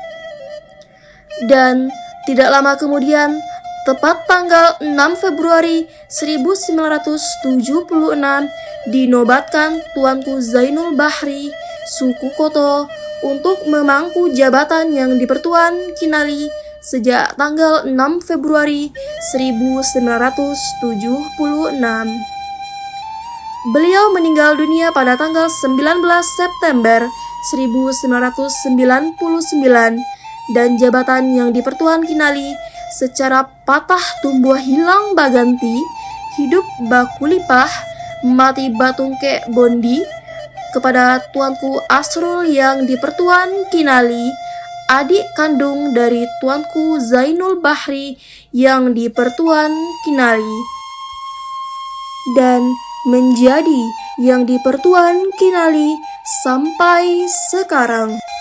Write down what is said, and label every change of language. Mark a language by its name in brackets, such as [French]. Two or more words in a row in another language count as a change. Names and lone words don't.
[Indonesian] Dan tidak lama kemudian, tepat tanggal 6 Februari 1976, dinobatkan Tuanku Zainul Bahri, suku Koto, untuk memangku jabatan yang di Pertuan Kinali sejak tanggal 6 Februari 1976. Beliau meninggal dunia pada tanggal 19 September 1999 dan jabatan yang di Pertuan Kinali secara patah tumbuh [Minangkabau] hilang baganti, hidup bakulipah, mati batungke bondi [Indonesian] kepada Tuanku Asrul yang di Pertuan Kinali, adik kandung dari Tuanku Zainul Bahri yang di Pertuan Kinali, dan menjadi yang di Pertuan Kinali sampai sekarang.